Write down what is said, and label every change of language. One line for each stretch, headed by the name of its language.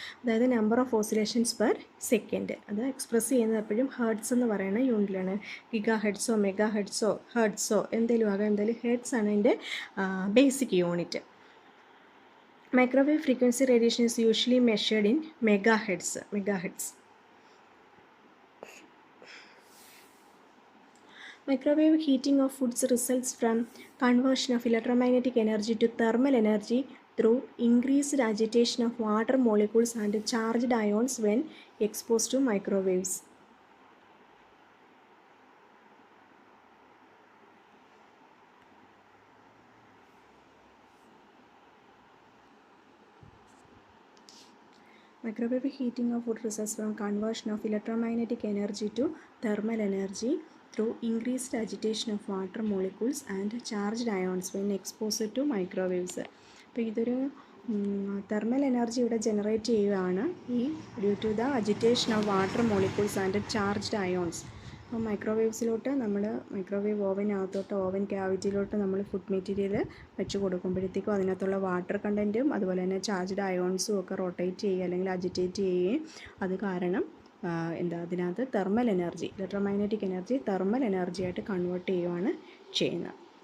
Malayalam: അതായത് number of oscillations per second. അത് express ചെയ്യുന്നത് എപ്പോഴും ഹെർട്സ് എന്ന് പറയുന്ന യൂണിറ്റിലാണ്. ഗിഗാ ഹെർട്സോ മെഗാ ഹെർട്സോ ഹെർട്സോ എന്തെങ്കിലും ആകാം, എന്തായാലും ഹെർട്സ് ആണ് അതിൻ്റെ basic unit.
English: Microwave frequency radiation is usually measured in megahertz. Microwave heating of foods results from conversion of electromagnetic energy to thermal energy through increased agitation of water molecules and charged ions when exposed to microwaves. Microwave heating of food results from conversion of electromagnetic energy to thermal energy through increased agitation of water molecules and charged ions when exposed to microwaves.
Malayalam: അപ്പോൾ ഇതൊരു thermal energy ഇവിടെ generate ചെയ്യുകയാണ് ഈ
English: Due to the agitation of water molecules and charged ions.
Malayalam: അപ്പോൾ മൈക്രോവേവ്സിലോട്ട് നമ്മൾ microwave ഓവനകത്തോട്ട് oven ക്യാവിറ്റിയിലോട്ട് നമ്മൾ food material വെച്ച് കൊടുക്കുമ്പോഴത്തേക്കും അതിനകത്തുള്ള വാട്ടർ കണ്ടൻറ്റും അതുപോലെ തന്നെ ചാർജ്ഡ് അയോൺസും ഒക്കെ റൊട്ടേറ്റ് ചെയ്യുക അല്ലെങ്കിൽ അജിറ്റേറ്റ് ചെയ്യുകയും അത് കാരണം അതിനകത്ത് thermal energy, electromagnetic energy thermal energy ആയിട്ട് കൺവേർട്ട് ചെയ്യുകയാണ് ചെയ്യുന്നത്.